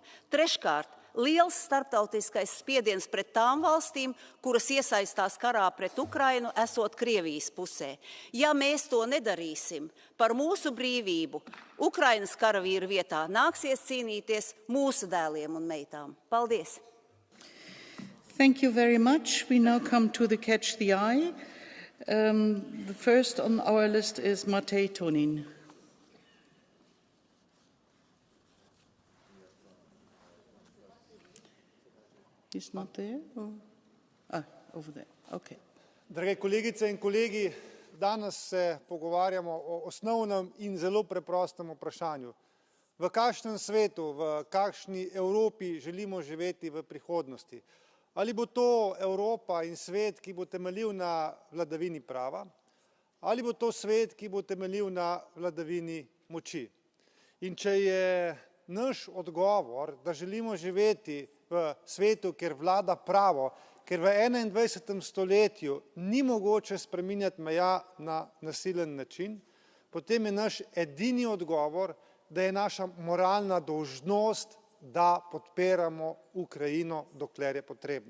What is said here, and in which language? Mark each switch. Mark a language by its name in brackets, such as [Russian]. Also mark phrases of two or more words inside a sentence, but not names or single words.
[Latvian] Treškārt, liels starptautiskais spiediens pret tām valstīm, kuras iesaistās karā pret Ukrainu, esot Krievijas pusē. Ja mēs to nedarīsim, par mūsu brīvību Ukrainas karavīru vietā nāksies cīnīties mūsu dēliem un meitām. Paldies! [English] Thank you very much. We now come to the Catch the Eye. The first on our list is Matej Tonin. He's not there? Over there. Okay. [Slovenian] Drage kolegice in kolegi, danes se pogovarjamo o osnovnem in zelo preprostem vprašanju. V kakšnem svetu, v kakšni Evropi želimo živeti v prihodnosti? Ali bo to Evropa in svet, ki bo temeljil na vladavini prava, ali bo to svet, ki bo temeljil na vladavini moči? In če je naš odgovor, da želimo živeti v svetu, kjer vlada pravo, ker v 21. stoletju ni mogoče spreminjati meja na nasilen način, potem je naš edini odgovor, da je naša moralna dolžnost, da podpiramo Ukrajino, dokler je potrebno.